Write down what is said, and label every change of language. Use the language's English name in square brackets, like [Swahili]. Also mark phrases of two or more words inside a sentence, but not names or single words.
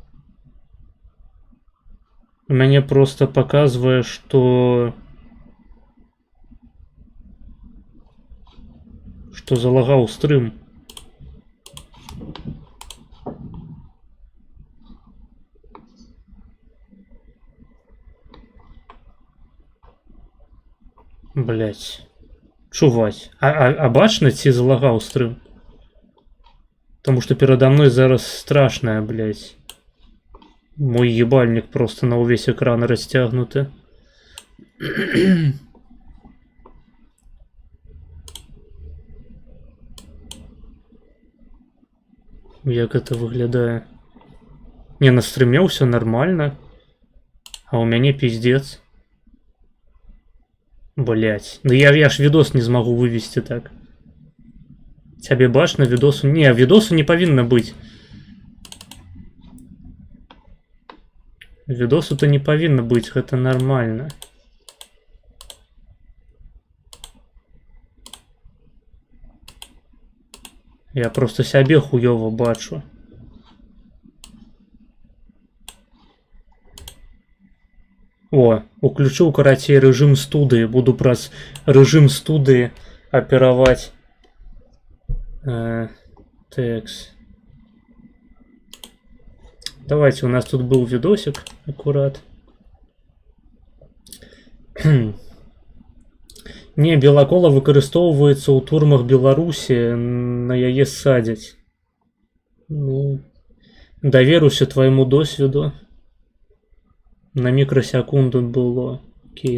[Belarusian] Мяне просто показвае, што залагаў стрым. [Russian] Блять. [Belarusian] Чуваць. А бачна, ці залагаў стрым? [Russian] Потому что передо мной зараз страшная, блять. Мой ебальник просто на увесь экран растягнуты. [Belarusian] Як это выглядае? [Russian] Не, на стриме все нормально. [Belarusian] А у мяне пиздец. Блять. [Russian] Ну я ж видос не смогу вывести так. [Belarusian] Цябе бачна видосу? Не, видосу не павінна быць. Видосу-то не павінна быць, гэта нормально. Я просто сябе хуёва бачу. О, уключыў карацей рэжым студыі. Буду праз рэжым студыі апераваць. [Russian] Текст. Давайте, у нас тут был видосик, аккурат. [Belarusian] Не, белакола выкарыстоўваецца ў турмах Беларусі, на яе садзяць. Ну, даверуся твайму досведу. На мікрасекунду было. Окей.